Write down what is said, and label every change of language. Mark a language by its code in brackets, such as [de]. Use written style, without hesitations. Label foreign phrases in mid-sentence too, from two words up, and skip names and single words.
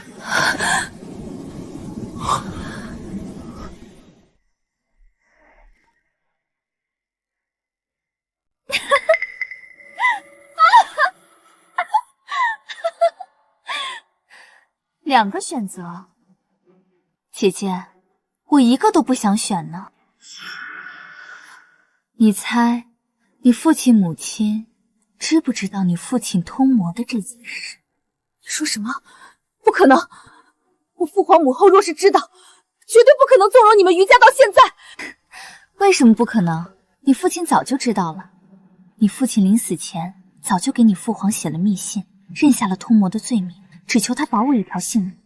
[zh] 2 個選擇，姐姐，我一個都不想選呢。你猜，你父親母親知不知道你父親通魔的這件事？你說什麼？不可能！我父皇母後若是知道，絕對不可能縱容你們余家到現在。為什麼不可能？你父親早就知道了。你父親臨死前早就給你父皇寫了密信，認下了通魔的罪名，只求他保我一條性命。